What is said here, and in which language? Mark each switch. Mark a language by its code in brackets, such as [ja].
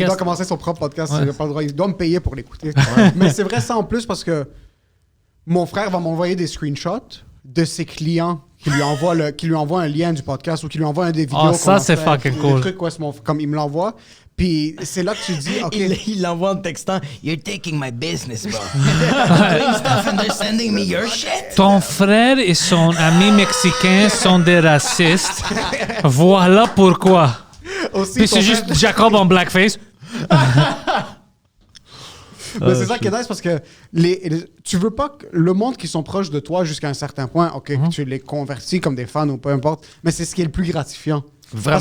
[fr] Il doit commencer son propre podcast. Il n'a pas le droit. Il doit me payer pour l'écouter. Mais c'est vrai ça en plus parce que mon frère va m'envoyer des screenshots de ses clients qui lui envoient un lien du podcast ou qui lui envoient un des vidéos. Ah, ça, c'est fucking cool. Des trucs, comme il me l'envoie. Puis c'est là que tu dis, OK. Il l'envoie en textant, [en] you're taking my business, bro. Doing stuff and they're sending me your shit. [fr] Ton frère et son ami mexicain sont des racistes. Voilà pourquoi. Aussi, puis c'est juste Jacob en blackface. Mais c'est ça qui est nice parce que tu veux pas que le monde qui sont proches de toi jusqu'à un certain point, OK, tu les convertis comme des fans ou peu importe, mais c'est ce qui est le plus gratifiant. Vraiment.